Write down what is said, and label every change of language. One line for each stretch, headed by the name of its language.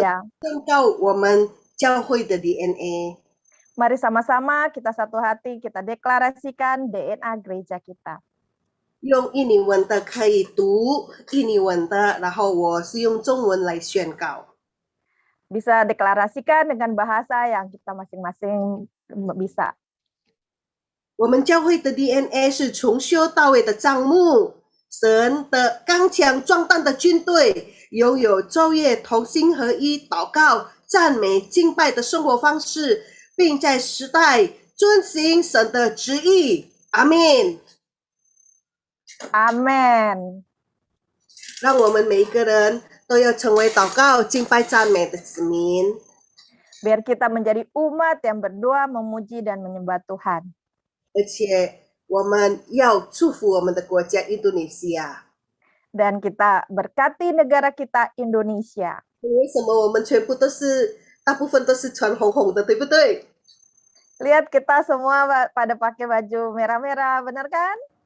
Indonesian: Haleluya.
Chinese: 宣告我们教会的 DNA。
Indonesian: Mari sama-sama kita satu hati, kita deklarasikan DNA gereja kita.
Chinese: 用印尼文的可以读印尼文的，然后我是用中文来宣告。
Indonesian: Bisa deklarasikan dengan bahasa yang kita masing-masing bisa.
Chinese: 我们教会的 DNA 是从修到尾的帐幕，神的刚强壮大的军队，拥有昼夜同心合一、祷告、赞美、敬拜的生活方式，并在时代遵行神的旨意。阿门。
Indonesian: Amin.
Chinese: 让我们每一个人都要成为祷告、敬拜、赞美的子民。
Indonesian: Biar kita menjadi umat yang berdoa, memuji, dan menyembah Tuhan.
Chinese: 而且我们要祝福我们的国家印度尼西亚。
Indonesian: Dan kita berkati negara kita Indonesia.
Chinese: 为什么我们全部都是大部分都是穿红红的，对不对？
Indonesian: Lihat kita semua pada pakai baju merah-merah, benar kan?